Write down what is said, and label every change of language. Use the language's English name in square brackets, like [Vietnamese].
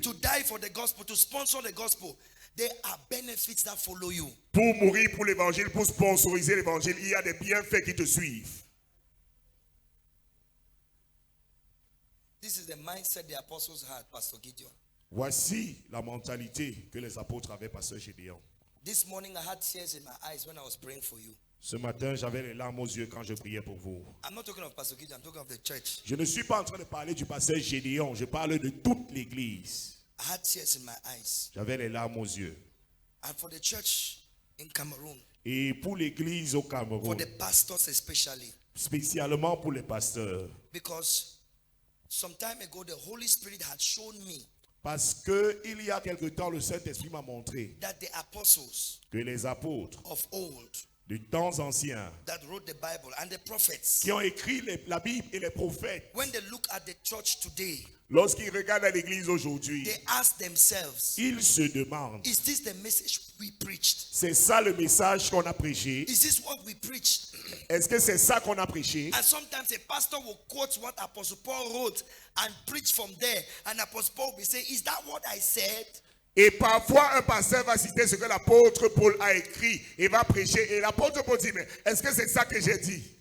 [English] to die for the gospel, to sponsor the gospel, there are benefits that follow you. [French] pour mourir pour l'évangile, pour sponsoriser l'évangile, il y a des bienfaits qui te suivent. [English] This is the mindset the apostles had, Pastor Gideon. [French] Voici la mentalité que les apôtres avaient, pasteur Gédéon. [English] This morning I had tears in my eyes when I was praying for you. [French] Ce matin, j'avais les larmes aux yeux quand je priais pour vous. [English] I'm not talking of Pastor Gideon, I'm talking of the church. [French] Je ne suis pas en train de parler du pasteur Gédéon, je parle de toute l'église. [English] I had tears in my eyes. [French] J'avais les larmes aux yeux. [English] And for the church in Cameroon, [French] Et pour l'église au [English] for [French] Cameroun, [English] the pastors especially, [French] spécialement pour les pasteurs, [English] because some time ago the Holy Spirit had shown me [French] parce que il y a quelque temps, le Saint-Esprit m'a montré [English] that the apostles [French] que les apôtres [English] of old [French] du temps anciens, [English] that wrote the Bible and the prophets, [French] qui ont écrit la Bible et les prophètes, [English] when they look at the church today, [French] lorsqu'ils regardent l'église aujourd'hui, [English] they ask themselves, [French] ils se demandent, [English] is this the message we preached? [French] c'est ça le message qu'on a prêché? [English] Is this what we preached? [French] Est-ce que c'est ça qu'on a prêché? [English] And sometimes a pastor will quote what Apostle Paul wrote and preach from there. And Apostle Paul will say, is that what I said? [French] Et parfois, un pasteur va citer ce que l'apôtre Paul a écrit et va prêcher. Et l'apôtre Paul dit, mais est-ce que c'est ça que j'ai dit?